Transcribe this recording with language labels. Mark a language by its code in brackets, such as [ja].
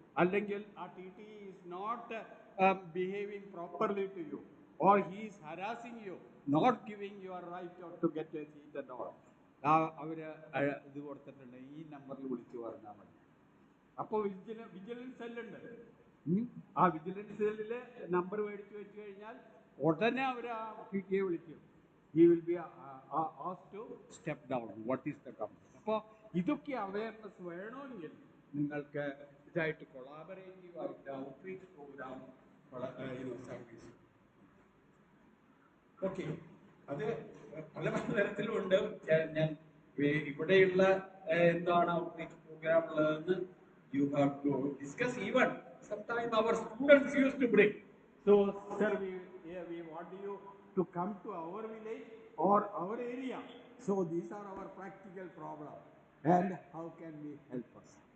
[ml] അല്ലെങ്കിൽ ആ [en] T T is not behaving properly to you, or he is harassing you, not giving your right to get a seat and all, [ml] അവര് ഇത് കൊടുത്തിട്ടുണ്ട്, ഈ നമ്പറിൽ വിളിച്ചു പറഞ്ഞാൽ മതി. അപ്പോൾ വിജിലൻസ് സെല്ലുണ്ട്. ആ വിജിലൻസ് സെല്ലില് നമ്പർ മേടിച്ചു വെച്ച് കഴിഞ്ഞാൽ ഉടനെ അവർ ആ ടി ടിയെ വിളിക്കും. [en] He will be asked to step down. What is the company? [ml] അപ്പോൾ ഇതൊക്കെ അവയർനെസ് വേണമെങ്കിൽ നിങ്ങൾക്ക് ഇതായിട്ട് കൊളാബറേറ്റീവ് ആയിട്ട് ഔട്ട്റീച്ച് പ്രോഗ്രാം സർവീസ്. ഓക്കെ, അത് പല പല തരത്തിലുണ്ട്. ഞാൻ ഇവിടെയുള്ള എന്താണ് ഔട്ട്റീച്ച് പ്രോഗ്രാം ഉള്ളതെന്ന് [en] you have to discuss. Even sometimes our students used to bring, so sir, we want you to come to our village or our area, so these are our practical problems and how can we help us.